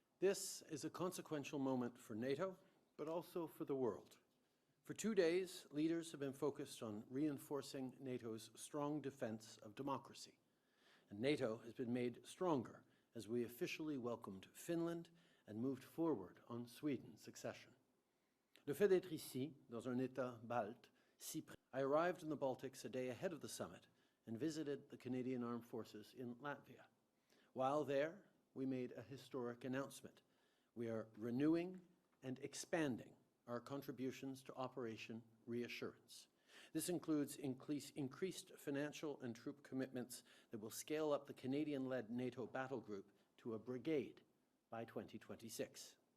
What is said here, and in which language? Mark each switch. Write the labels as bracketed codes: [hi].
[en] This is a consequential moment for NATO, but also for the world. For 2 days, leaders have been focused on reinforcing NATO's strong defense of democracy. And NATO has been made stronger as we officially welcomed Finland and moved forward on Sweden's accession. [fr] Le fait d'être ici, dans un État balte, si près. [en] I arrived in the Baltics a day ahead of the summit and visited the Canadian Armed Forces in Latvia. While there, we made a historic announcement. We are renewing and expanding our contributions to Operation Reassurance. This includes increased financial and troop commitments that will scale up the Canadian-led NATO battle group to a brigade by 2026.